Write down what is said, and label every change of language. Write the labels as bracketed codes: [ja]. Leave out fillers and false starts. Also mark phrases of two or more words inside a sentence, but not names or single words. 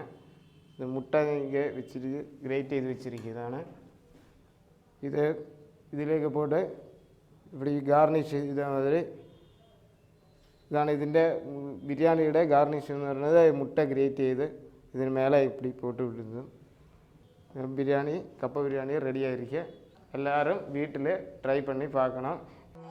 [ml] ഇത് മുട്ട വെച്ചിട്ട് ഗ്രേറ്റ് ചെയ്ത് വെച്ചിരിക്കുന്നതാണ്. ഇതിലേക്ക് പോട്ട് ഇവിടെ ഈ ഗാർണിഷ് ചെയ്ത മാതിരി ഇതാണ് ഇതിൻ്റെ ബിരിയാണിയുടെ ഗാർണിഷ് എന്ന് പറയുന്നത്. മുട്ട ഗ്രേറ്റ് ചെയ്ത് ഇതിന് മേലെ [ta] இப்படி போட்டு விடுறது. பிரியாணி கப்ப பிரியாணி ரெடி ஆகிருக்கு. எல்லோரும் வீட்டில் ட்ரை பண்ணி பார்க்கணும்.